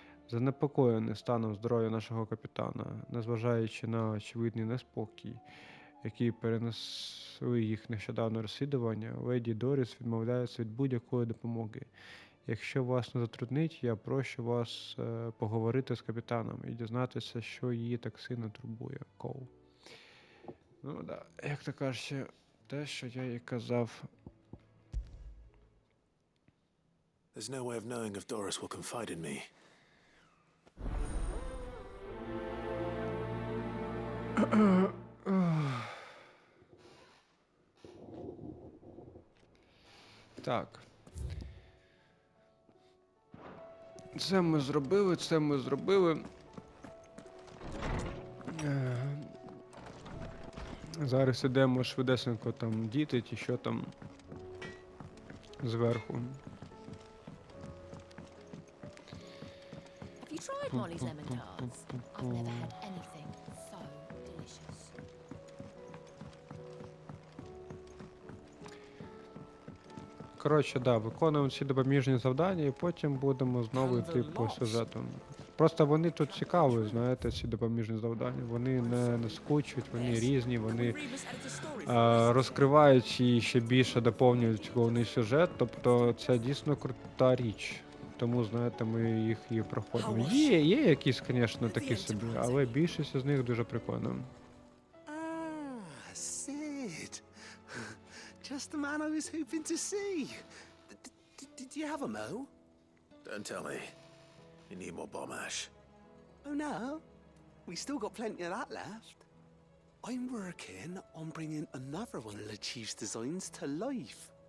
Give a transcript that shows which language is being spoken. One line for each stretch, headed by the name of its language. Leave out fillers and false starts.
Ukrainian: Занепокоєний станом здоров'я нашого капітана, незважаючи на очевидний неспокій, який перенесли їх нещодавне розслідування, леді Доріс відмовляється від будь-якої допомоги. Якщо вас не затруднить, я прошу вас поговорити з капітаном і дізнатися, що її так сильно турбує. Кол. Ну да, як то кажучи, те, що я їй казав.
English: There's no way of knowing if Doris will confide in me.
Ukrainian: Так. Це ми зробили. Зараз ідемо швидесенько там діти, чи що там зверху.
English: tried Molly's lemon tarts? I've never had anything so delicious.
Ukrainian: Коротше, да, виконуємо ці допоміжні завдання і потім будемо знову йти по сюжету. Просто вони тут цікаві, знаєте, ці допоміжні завдання. Вони не скучуть, вони різні, вони розкривають і ще більше доповнюють головний сюжет. Тобто це дійсно крута річ. Тому, знаєте, ми їх і проходимо. Є якісь, звісно, такі собі, але більшість з них дуже прикольно.
English: Sid. Just the man I was hoping to see. Did you have a mo? Don't tell me. You need more bomb ash. Oh no, we still got plenty of that left. I'm working on bringing another one of the Chief's designs to life.